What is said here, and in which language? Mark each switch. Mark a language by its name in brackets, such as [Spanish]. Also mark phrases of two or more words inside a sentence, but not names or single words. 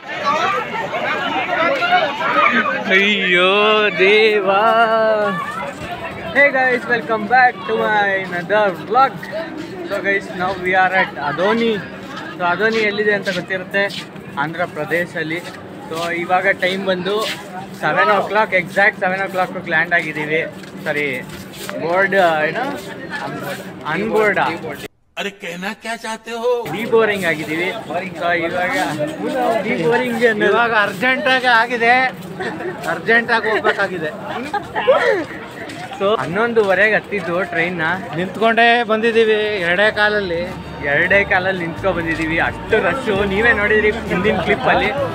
[Kannada] ಅಯ್ಯೋ ದೇವಾ [English] hey guys welcome back to my another vlog so guys now we are at Adoni so Adoni [Kannada] ಎಲ್ಲಿದೆ ಅಂತ ಗೊತ್ತಿರುತ್ತೆ ಆಂಧ್ರ ಪ್ರದೇಶಲ್ಲಿ ಸೊ ಇವಾಗ ಟೈಮ್ ಬಂದು 7 o'clock ಎಕ್ಸಾಕ್ಟ್ 7 o'clock ಲ್ಯಾಂಡ್ ಆಗಿದ್ದೀವಿ ಸರಿ ಬೋರ್ಡ್ ಏನೋ ಅನ್ಬೋರ್ಡ್ [Hindi] अरे कहना क्या चाहते हो [Kannada] ಡಿಬೋರಿಂಗ್ ಆಗಿದ್ದೀವಿ ಸೊ ಇವಾಗ ಡಿಬೋರಿಂಗ್ ಇವಾಗ ಅರ್ಜೆಂಟಾಗಿ ಆಗಿದೆ ಅರ್ಜೆಂಟಾಗಿ ಹೋಗ್ಬೇಕಾಗಿದೆ ಸೊ 11:30 ಹತ್ತಿದ್ದು ಟ್ರೈನ್ನ ನಿಂತ್ಕೊಂಡೇ ಬಂದಿದ್ದೀವಿ ಎರಡೇ ಕಾಲಲ್ಲಿ ನಿಂತ್ಕೊ ಬಂದಿದ್ದೀವಿ ಅಷ್ಟು ರಶ್ಶು ನೀವೇ ನೋಡಿದ್ರಿ ಹಿಂದಿನ ಕ್ಲಿಪ್ಪಲ್ಲಿ